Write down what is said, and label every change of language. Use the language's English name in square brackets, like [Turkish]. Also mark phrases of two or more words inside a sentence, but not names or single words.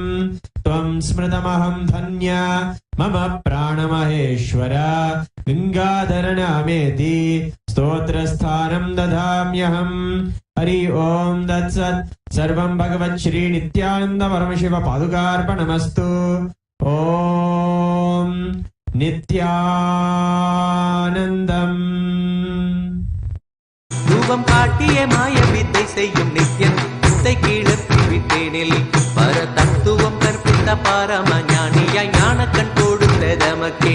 [Sanskrit] त्वं स्मृतमहं धन्य मम प्राणमहेश्वर गङ्गाधरनामेति स्तोत्रस्थानं ददाम्यहम्। हरि ओं तत्सत्। सर्वं भगवत् श्री नित्यानन्द परमशिव पादुकार्पणमस्तु। ओम நித்யானந்தம். [Tamil] ரூபம் காட்டிய மாய வித்தை செய்யும் நித்யன் வித்தை கிளப்பி விட்டேனில் பர தத்துவம் கற்பித்த பரம ஞானியாய் ஞானக்கண் கொடுத்த தமக்கே.